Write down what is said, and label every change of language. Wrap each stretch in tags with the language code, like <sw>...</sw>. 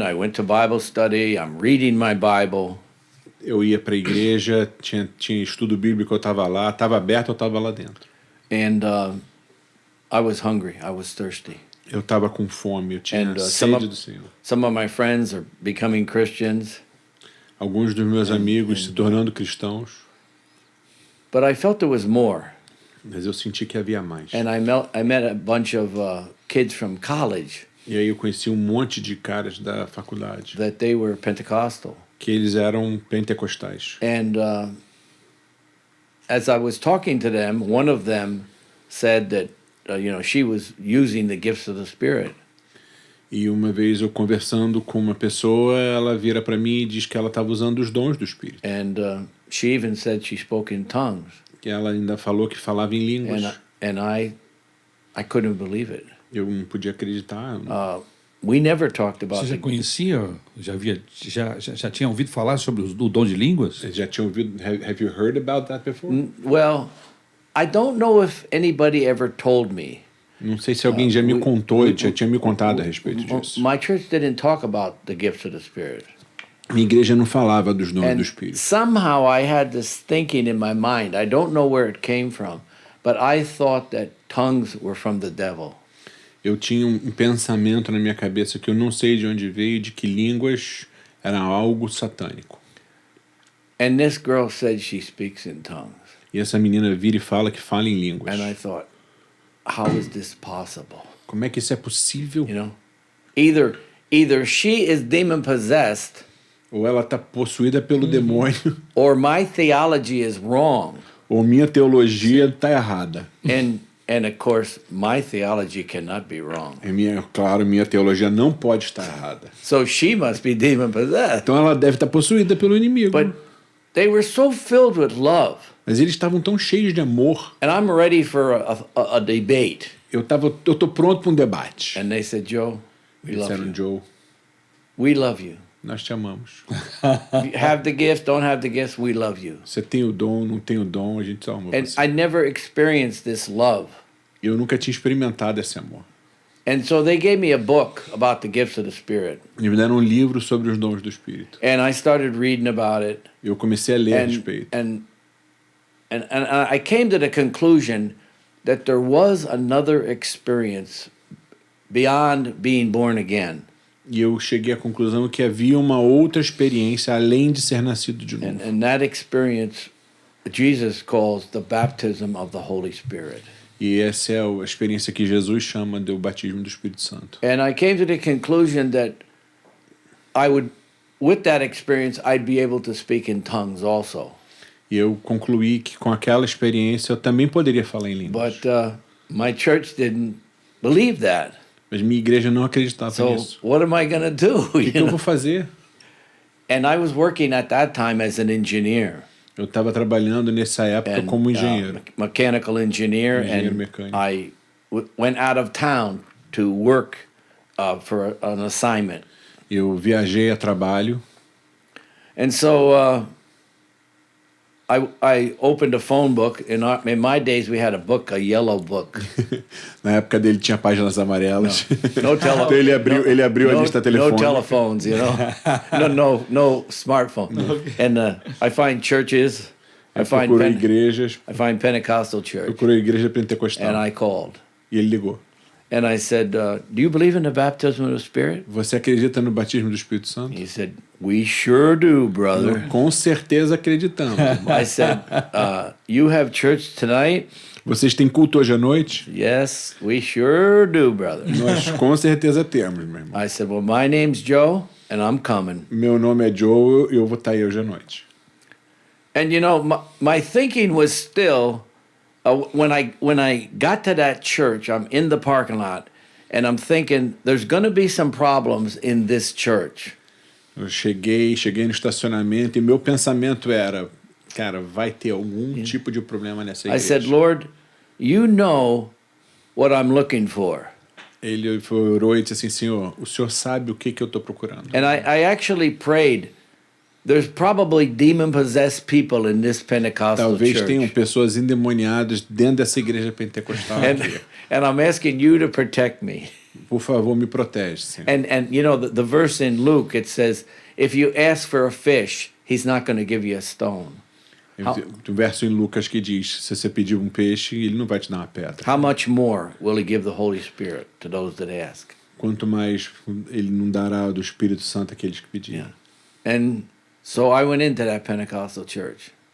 <en>I went to Bible study. I'm reading my Bible,</en> <pt>Eu ia para a igreja, tinha estudo bíblico, eu estava lá, estava aberto, eu estava lá dentro.</pt> <en>and I was hungry. I was thirsty.</en> <pt>Eu estava com fome, eu tinha</pt> <en>And some</en> <pt>sede</pt> <en>of</en> <pt>do Senhor.</pt> <en>some of my friends are becoming Christians,</en> <pt>Alguns dos meus amigos se tornando cristãos,</pt> <en>but I felt there was more.</en> <pt>mas eu senti que havia mais.</pt> <en>And I met a bunch of kids from college</en> <pt>E aí eu conheci um monte de caras da faculdade,</pt> <en>that they were Pentecostal.</en> <pt>que eles eram pentecostais.</pt> <en>And as I was talking to them, one of them said that she was using the gifts of the Spirit.</en> <pt>E uma vez eu conversando com uma pessoa, ela vira para mim e diz que ela estava usando os dons do Espírito.</pt> <en>And she even said she spoke in tongues.</en> <pt>Que ela ainda falou que falava em línguas.</pt> <en>And I couldn't believe it.</en> <pt>Eu não podia acreditar.</pt> <en>We never talked about</en> <pt>Você já</pt> <en>the,</en> <pt>conhecia, já tinha ouvido falar sobre o dom de línguas? Já tinha ouvido?</pt> <en>Have you heard about that before? well, I don't know if anybody ever told me.</en> <pt>Não sei se alguém já me contou, já tinha me contado a respeito disso.</pt> <en>My church didn't talk about the gifts of the Spirit.</en> <pt>Minha igreja não falava dos dons do</pt> <en>And</en> <pt>Espírito.</pt> <en>somehow I had this thinking in my mind. I don't know where it came from, but I thought that tongues were from the devil.</en> <pt>Eu tinha um pensamento na minha cabeça que eu não sei de onde veio, de que línguas eram algo satânico.</pt> <en>And this girl said she speaks in tongues.</en> <pt>E essa menina vira e fala que fala em línguas.</pt> <en>And I thought, how is this possible?</en> <pt>Como é que isso é possível?</pt> <en>You know, either she is demon possessed,</en> <pt>Ou ela está possuída pelo demônio,</pt> <en>or my theology is wrong.</en> <pt>ou minha teologia está errada.</pt> <en>And of course, my theology cannot be wrong.</en> <pt>Claro, minha teologia não pode estar errada.</pt> <en>So she must be demon possessed.</en> <pt>Então ela deve estar possuída pelo inimigo.</pt> <en>But they were so filled with love.</en> <pt>Mas eles estavam tão cheios de amor.</pt> <en>And I'm ready for a debate.</en> <pt>Eu tô pronto para um debate.</pt> <en>And they said, Joe, we</en> <pt>Eles</pt> <en>love</en> <pt>disseram,</pt> <en>you.</en> <pt>Joe,</pt> <en>We love you.</en> <pt>nós te amamos.</pt> <en>You have the gift, don't have the gift, we love you.</en> <pt>Você tem o dom, não tem o dom, a gente só ama</pt> <en>And</en> <pt>você.</pt> <en>I never experienced this love.</en> <pt>Eu nunca tinha experimentado esse amor.</pt> <en>And so they gave me a book about the gifts of the Spirit.</en> <pt>Eles me deram um livro sobre os dons do Espírito.</pt> <en>And I started reading about it.</en> <pt>Eu comecei a ler a respeito.</pt> <en>And I came to the conclusion that there was another experience beyond being born again.</en> <pt>E eu cheguei à conclusão que havia uma outra experiência além de ser nascido de novo.</pt> <en>And that experience Jesus calls the baptism of the Holy Spirit.</en> <pt>E essa é a experiência que Jesus chama de o batismo do Espírito Santo.</pt> <en>And I came to the conclusion that with that experience, I'd be able to speak in tongues also.</en> <pt>E eu concluí que com aquela experiência eu também poderia falar em línguas.</pt> <en>But my church didn't believe that.</en> <pt>Mas minha igreja não acreditava</pt> <en>So</en> <pt>nisso.</pt> <en>what am I going to do?</en> <pt>O que</pt> <en>You</en> <pt>eu vou</pt> <en>know?</en> <pt>fazer?</pt> <en>And I was working at that time as an engineer.</en> <pt>Eu estava trabalhando nessa época</pt> <en>And,</en> <pt>como engenheiro.</pt> <en>mechanical engineer,</en> <pt>Engenheiro</pt> <en>and</en> <pt>mecânico.</pt> <en>I went out of town to work for an assignment.</en> <pt>Eu viajei a trabalho.</pt> <en>And so I opened a phone book. In my days, we had a book, a yellow book.</en> <pt>Na época dele tinha páginas amarelas. No tele- Então ele abriu a lista no telefônica.</pt> <en>telephones, you know. no smartphone. And I find churches. I find</en> <pt>Procurou igrejas.</pt> <en>I find Pentecostal church,</en> <pt>Procurou igreja pentecostal.</pt> <en>and I called.</en> <pt>E ele ligou.</pt> <en>And I said, do you believe in the baptism of the Spirit?</en> <pt>Você acredita no batismo do Espírito Santo?</pt> <en>He said, we sure do, brother.</en> <pt>Com certeza acreditamos.</pt> <en>I said, you have church tonight?</en> <pt>Vocês têm culto hoje à noite?</pt> <en>Yes, we sure do, brother.</en> <pt>Nós com certeza temos, meu irmão.</pt> <en>I said, well, my name's Joe, and I'm coming.</en> <pt>Meu nome é Joe e eu vou estar aí hoje à noite.</pt> <en>And you know, my thinking was still, when I got to that church, I'm in the parking lot, and I'm thinking, there's going to be some problems in this church.</en> <pt>Eu cheguei no estacionamento e meu pensamento era, cara, vai ter algum tipo de problema nessa</pt> <en>I</en> <pt>igreja.</pt> <en>said, Lord, you know what I'm looking for.</en> <pt>Ele orou e disse assim, Senhor, o Senhor sabe o que eu estou procurando.</pt> <en>And I actually prayed, there's probably demon-possessed people in this Pentecostal</en> <pt>Talvez tenham</pt> <en>church.</en> <pt>pessoas endemoniadas dentro dessa igreja pentecostal aqui.</pt> <en>And I'm asking you to protect me.</en> <pt>Por favor, me protege, Senhor.</pt> <en>And you know, the verse in Luke, it says, if you ask for a fish, he's not going to give you a stone.</en> <pt>Tem um verso em Lucas que diz, se você pedir um peixe, ele não vai te dar uma pedra.</pt> <en>How much more will he give the Holy Spirit to those that ask?</en> <pt>Quanto mais ele não dará do Espírito Santo àqueles que pedirem.</pt> <en>And so I went into that Pentecostal church.</en>